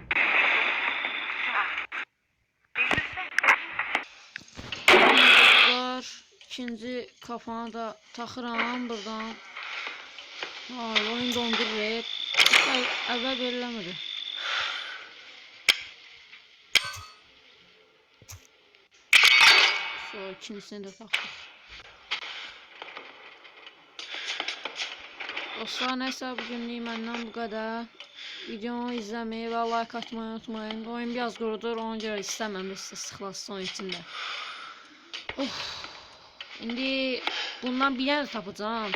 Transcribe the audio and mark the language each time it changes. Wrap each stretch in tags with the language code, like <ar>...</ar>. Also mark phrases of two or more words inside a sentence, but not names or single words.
<az>İkinci kafanı da taxıram buradan. Hayır, oyun dondurur. Əvvəl veriləmədi. Sonra ikincisini de taxdıq. Dostlar, neyse bugünlük məndən bu qədər. Videomu izləməyi və like atmayı unutmayın. Oyun biraz qurudur, ona görə istəməm sizə sıxılasın oyun içində. İndi bundan bir yer tapacağım.</az>